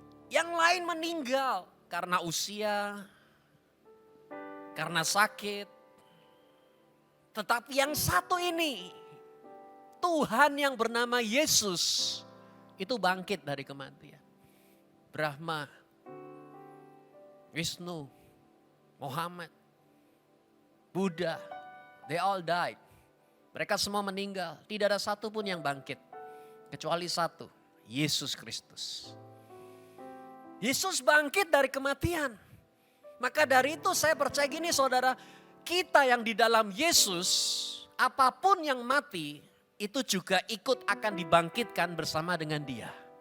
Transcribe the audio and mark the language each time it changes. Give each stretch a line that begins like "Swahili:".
Indonesian: Yang lain meninggal karena usia, karena sakit. Tetapi yang satu ini, Tuhan yang bernama Yesus, itu bangkit dari kematian.
English: Brahma, Wisnu, Muhammad, Buddha, they all died.
Indonesian: Mereka semua meninggal. Tidak ada satu pun yang bangkit. Kecuali 1, Yesus Kristus. Yesus bangkit dari kematian. Maka dari itu saya percaya gini saudara, kita yang di dalam Yesus, apapun yang mati, itu juga ikut akan dibangkitkan bersama dengan dia.